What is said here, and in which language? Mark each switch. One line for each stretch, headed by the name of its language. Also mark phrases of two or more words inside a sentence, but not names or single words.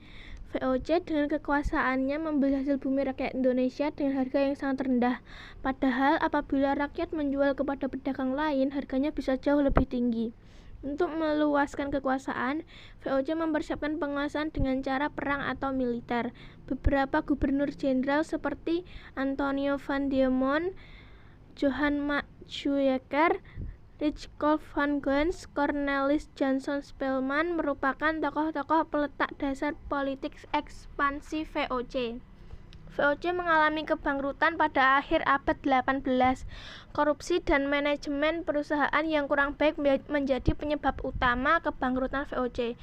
Indonesian: VOC dengan kekuasaannya membeli hasil bumi rakyat Indonesia dengan harga yang sangat rendah. Padahal apabila rakyat menjual kepada pedagang lain, harganya bisa jauh lebih tinggi. Untuk meluaskan kekuasaan, VOC mempersiapkan penguasaan dengan cara perang atau militer. Beberapa gubernur jenderal seperti Antonio van Diemen, Johan Matsuycker, Richcol van Gans, Cornelis Johnson Spelman merupakan tokoh-tokoh peletak dasar politik ekspansi VOC. VOC mengalami kebangkrutan pada akhir abad 18. Korupsi dan manajemen perusahaan yang kurang baik menjadi penyebab utama kebangkrutan VOC.